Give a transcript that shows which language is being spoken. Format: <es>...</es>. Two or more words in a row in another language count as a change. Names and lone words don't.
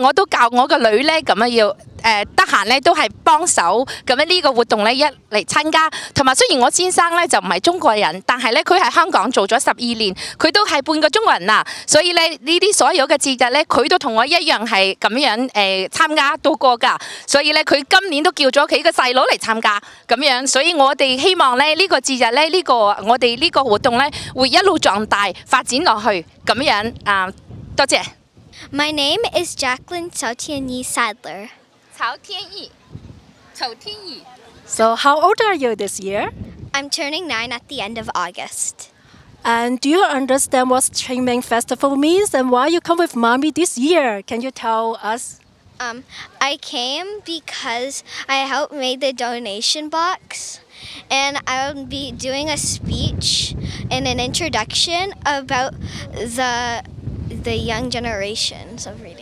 <yue>我都教我個女咧咁樣要得閒咧都係幫手咁樣呢個活動咧一嚟參加，同埋雖然我先生咧就唔係中國人，但係咧佢喺香港做咗12年，佢都係半個中國人啦，所以咧呢啲所有嘅節日咧佢都同我一樣係咁樣參加到過㗎，所以咧佢今年都叫咗佢個細佬嚟參加咁樣，所以我哋希望咧呢個節日咧我哋呢個活動咧會一路壯大發展落去咁樣多謝。</yue> <en>My name is Jacqueline Sautianyi Sadler. 曹天意，曹天意。 So how old are you this year? I'm turning 9 at the end of August. And do you understand what Ching Festival means and why you come with Mommy this year? Can you tell us? I came because I helped make the donation box, and I'll be doing a speech and an introduction about the young generations of reading.</en>